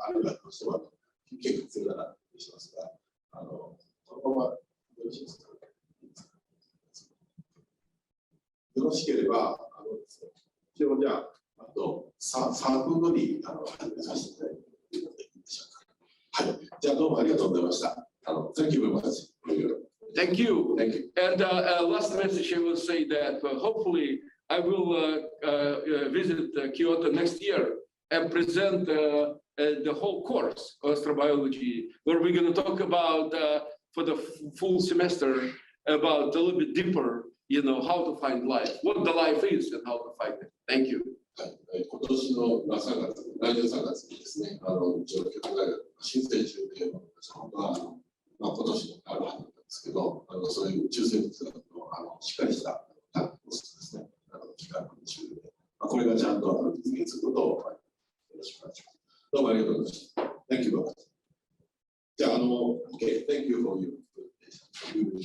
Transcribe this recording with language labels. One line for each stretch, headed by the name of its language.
Japanese: あるいはどうしても休憩が必要ならしますが、このままよろしいですか。よろしければ、ですね、一応じゃあと3分後に始めさせていただいていいでしょうか。はい。じゃあどうもありがとうございました。
English: Thank you very much. Thank you. Thank you. And last message, I will say that hopefully I will visit Kyoto next year and present the whole course of astrobiology, where we're going to talk about for the full semester about a little bit deeper, how to find life, what the life is, and how to find it. Thank you.
Japanese: 今年の来年3月にですね、上京大学新生中継の本当は今年あるはずなんですけど、そういう宇宙生物学のしっかりしたコースですね、企画中で、これがちゃんと実現することをよろしくお願いします。どうもありがとうございました。
English: Thank you very much. じゃあ、OK, thank you for your presentation.